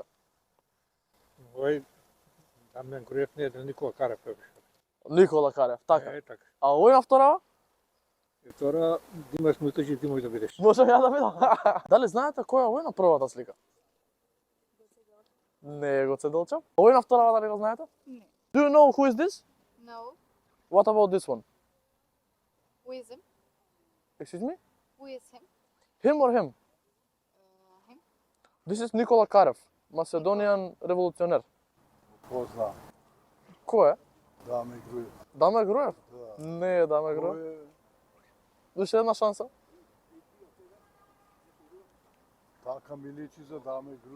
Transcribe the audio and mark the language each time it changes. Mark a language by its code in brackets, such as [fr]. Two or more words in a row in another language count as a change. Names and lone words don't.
[mk] Ој Дамјан Груев не е Никола Карев е. Никола Карев, така. Е така. А овој на вторава? И втора Димаш Мутачи ти можеш да бидеш. Може ја да видам. Дали знаете кој е овој на првата слика? Не е Гоце Делчев. Овој на вторава дали го знаете? Не. [en] Do you know who is this? No. What about this one? Who is him? Excuse me? Who is him? Him or him? Him? This is Никола Карев, Macedonian револуционер. [mk] Познам. Кој е? Даме Груев. Даме Груев? Да. Не е Даме Груев. Кој е? Уште една шанса. Така ми личи за Даме Груев.